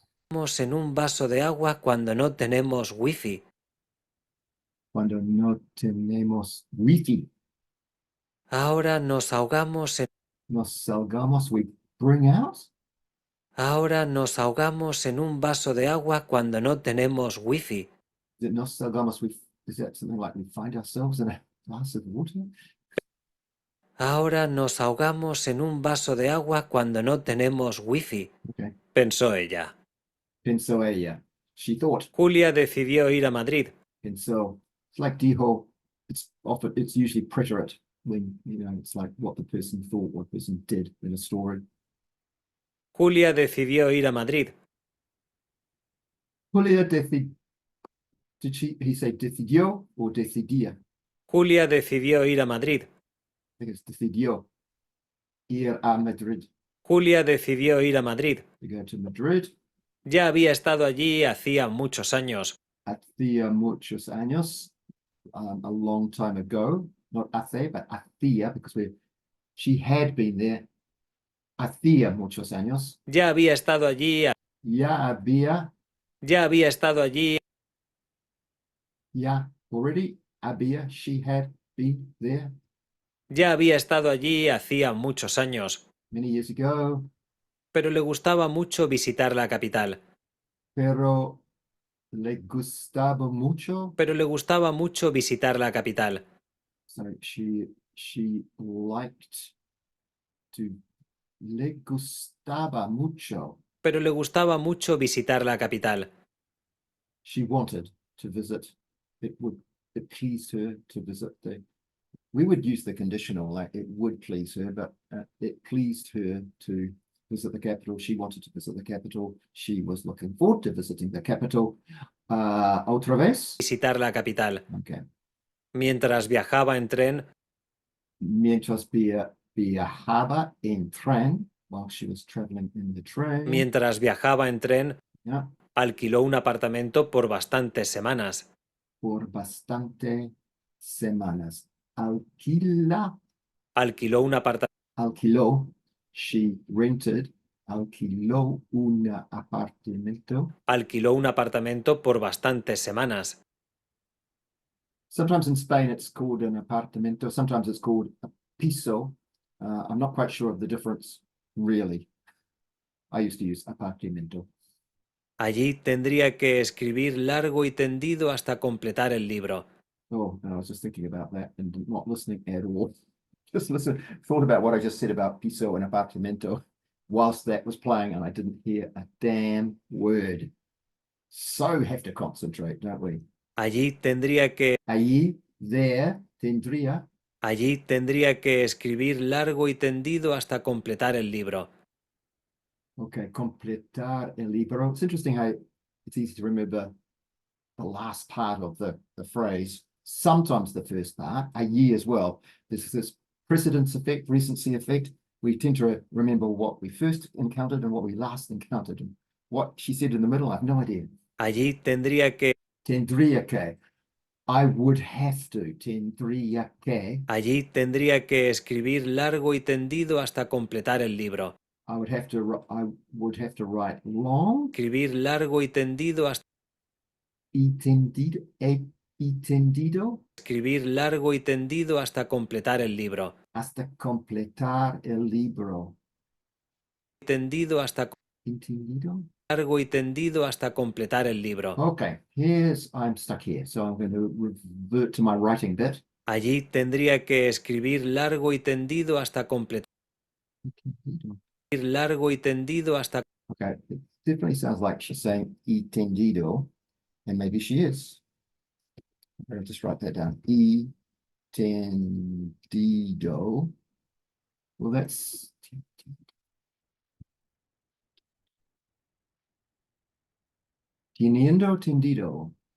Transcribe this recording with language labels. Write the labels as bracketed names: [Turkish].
[Spanish] En un vaso de agua cuando no tenemos wifi. Cuando no tenemos wifi. Ahora nos ahogamos en... Nos salgamos, [English] we bring out. [Spanish] Ahora nos ahogamos en un vaso de agua cuando no tenemos wifi. Nos salgamos, [English] is that something like we find ourselves in a glass of water? [Spanish] Ahora nos ahogamos en un vaso de agua cuando no tenemos wifi, [English] Okay. [Spanish] pensó ella. Pensó ella. [English] She thought. [Spanish] Julia decidió ir a Madrid. [English] Pensó. It's like dijo. It's usually preterite when, it's like what the person thought, what the person did in a story. [Spanish] Julia decidió ir a Madrid. [English] Julia he say decidió or decidía? [Spanish] Julia decidió ir a Madrid. [English] I think it's decidió. [Spanish] Ir a Madrid. Julia decidió ir a Madrid. [English] To go to Madrid. [Spanish] Ya había estado allí hacía muchos años. Hacía muchos años. [English] A long time ago. Not hace, but hacía, because she had been there. [Spanish] Hacía muchos años. Ya había estado allí. Ya había estado allí. [English] Ya already había, she had been there. [Spanish] Ya había estado allí hacía muchos años. [English] Many years ago. [Spanish] Pero le gustaba mucho visitar la capital. Pero le gustaba mucho. Pero le gustaba mucho visitar la capital. [English] So she liked to. [Spanish] Le gustaba mucho. Pero le gustaba mucho visitar la capital. [English] She wanted to visit. It pleased her to visit we would use the conditional, like it would please her, but it pleased her to visit the capital. She wanted to visit the capital. She was looking forward to visiting the capital. [Spanish] Otra vez. Visitar la capital. [English] Okay. [Spanish] Mientras viajaba en tren. Mientras viajaba en tren, [English] while she was traveling in the train. [Spanish] Mientras viajaba en tren. [English] Yeah. [Spanish] Alquiló un apartamento por bastantes semanas. Por bastantes semanas. Alquiló un apartamento. [English] Alquiló. She rented. [Spanish] Alquiló un apartamento. Alquiló un apartamento por bastantes semanas. [English] Sometimes in Spain it's called an apartamento. Sometimes it's called a piso. I'm not quite sure of the difference, really. I used to use apartamento. [Spanish] Allí tendría que escribir largo y tendido hasta completar el libro. [English] Oh, and I was just thinking about that and not listening at all. Just thought about what I just said about piso and apartamento whilst that was playing, and I didn't hear a damn word. So have to concentrate, don't we? [Spanish] Allí tendría que... Allí, there, tendría. Allí tendría que escribir largo y tendido hasta completar el libro. Okay, completar el libro. [English] It's interesting how it's easy to remember the last part of the phrase, sometimes the first part, allí as well. There's this precedence effect, recency effect. We tend to remember what we first encountered and what we last encountered. And what she said in the middle, I have no idea. [Spanish] Allí tendría que... Tendría que. [English] I would have to. [Spanish] Tendría que. Allí tendría que escribir largo y tendido hasta completar el libro. [English] I would have to write long. [Spanish] Escribir largo y tendido hasta... Y tendido. Escribir largo y tendido hasta completar el libro. Hasta completar el libro. Tendido hasta... Entendido. Largo y tendido hasta completar el libro. [English] Okay, I'm stuck here, so I'm going to revert to my writing bit. [Spanish] Allí tendría que escribir largo y tendido hasta completar. Largo y tendido hasta... [English] Okay, it definitely sounds like she's saying [Spanish] y tendido, [English] and maybe she is. I'll just write that down. [Spanish] Y tendido. [English] Well, that's teniendo tendido.